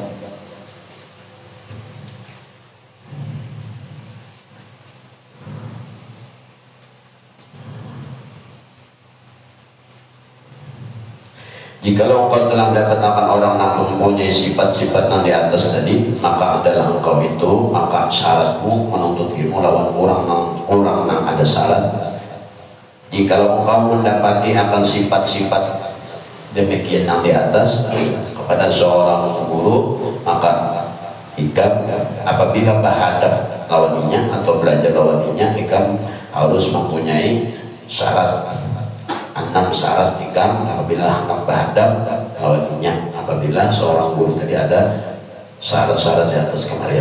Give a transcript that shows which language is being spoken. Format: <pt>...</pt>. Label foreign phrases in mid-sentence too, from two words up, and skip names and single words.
<id>Jikalau engkau telah mendapatkan orang yang mempunyai sifat-sifat yang di atas tadi, maka adalah engkau itu, maka syaratmu menuntut ilmu lawan orang yang ada syarat. Jikalau engkau mendapati akan sifat-sifat demikian yang di atas kepada seorang guru, maka ikam apabila berhadap lawannya atau belajar lawannya, ikam harus mempunyai syarat 6 syarat ikam apabila hendak berhadap lawannya, apabila seorang guru tadi ada syarat-syarat di atas kemarian.</id>